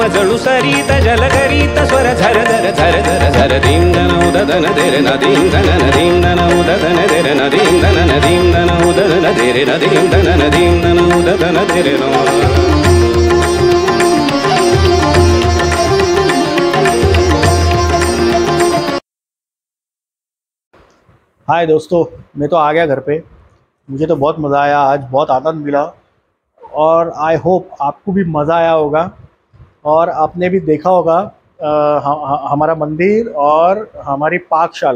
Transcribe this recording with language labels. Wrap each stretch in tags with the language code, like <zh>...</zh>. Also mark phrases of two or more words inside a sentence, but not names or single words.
<hi>जळू सरित जल करीत स्वर झर धर झर धर झर दीम धन उददन देरे न दीम धनन दीम धन उददन देरे न दीम धनन दीम धन उददन देरे न दीम धनन दीम धन उददन देरे न हाय दोस्तों, मैं तो आ गया घर पे। मुझे तो बहुत मज़ा आया, आज बहुत आनंद मिला और</hi> <en>I hope</en> <hi>आपको भी मज़ा आया होगा और आपने भी देखा होगा हमारा मंदिर और हमारी पाकशाला।</hi>